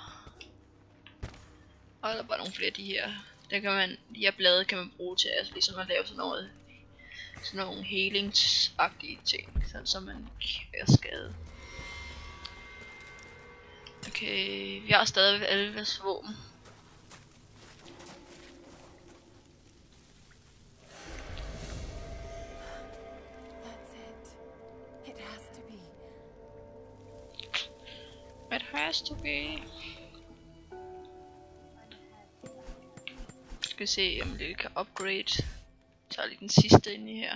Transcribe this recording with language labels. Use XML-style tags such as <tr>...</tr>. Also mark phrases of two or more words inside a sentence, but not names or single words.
<da>Og der er bare nogle flere af de her. Der kan man, de her blade kan man bruge til at ligesom at lave sådan noget, sådan nogle helingsagtige ting, sådan så man ikke er skadet. Okay, vi har stadig alle vores våben.</da> <en>It has to be.</en> <da>Skal vi se om det kan upgrade. Så tager lige den sidste ind i her.</da>